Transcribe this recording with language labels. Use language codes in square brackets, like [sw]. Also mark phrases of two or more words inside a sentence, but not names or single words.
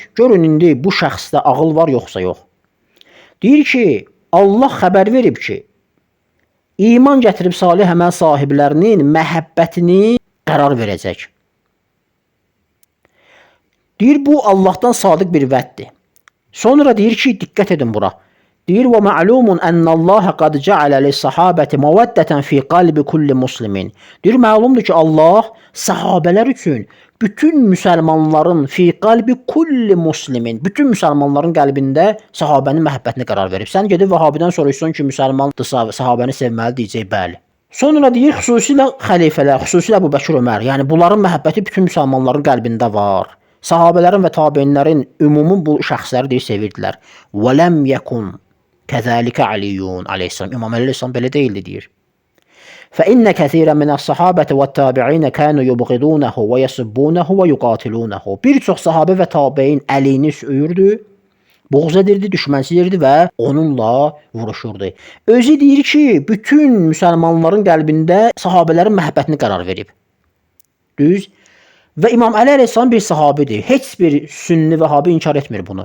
[az] Görün indi bu şəxsdə ağıl var yoxsa yox. Deyir ki, Allah xəbər verib ki, iman gətirib salih əməl sahiblərinin məhəbbətini qərar verəcək. Deyir, bu Allahdan sadiq bir vəddir. Sonra deyir ki, diqqət edin bura. [ar] Deyir, وَمَعْلُومٌ أَنَّ اللَّهَ قَدْ جَعَلَ لِلصَّحَابَةِ مَوَدَّةً فِي قَلْبِ كُلِّ مُسْلِمٍ. [az] Deyir, məlumdur ki, Allah sahabələr üçün bütün müsəlmanların [ar] في قلب كل مسلم, [az] bütün müsəlmanların qəlbində sahabənin məhəbbətini qərar verib. Sən gedib Vəhabidən soruşsan ki, müsəlmandır, sahabəni sevməli, deyəcək, bəli. Sonra deyir, xüsusilə xəlifələr, xüsusilə Əbubəkir Ömər, yəni bunların məhəbbəti bütün müsəlmanların qəlbində var. Sahabələrin və tabeinlərin ümumi bu şəxsləri deyir, sevirdilər. [ar] ولم يكن كذلك علي عليه السلام. [az] İmam Əli aleyhissalam belə deyildi, deyir. [ar] فإن كثيرا من الصحابة والتابعين كانوا يبغضونه ويسبونه ويقاتلونه. [az] Bir çox sahabə və tabein Əlini söyürdü, buğz edirdi, düşmənçilirdi və onunla vuruşurdu. Özü deyir ki, bütün müsəlmanların qəlbində sahabələrin məhəbbətini qərar verib. Düz. Və İmam Əli əleyhissalam bir sahabidir. Heç bir sünni vəhabi inkar etmir bunu.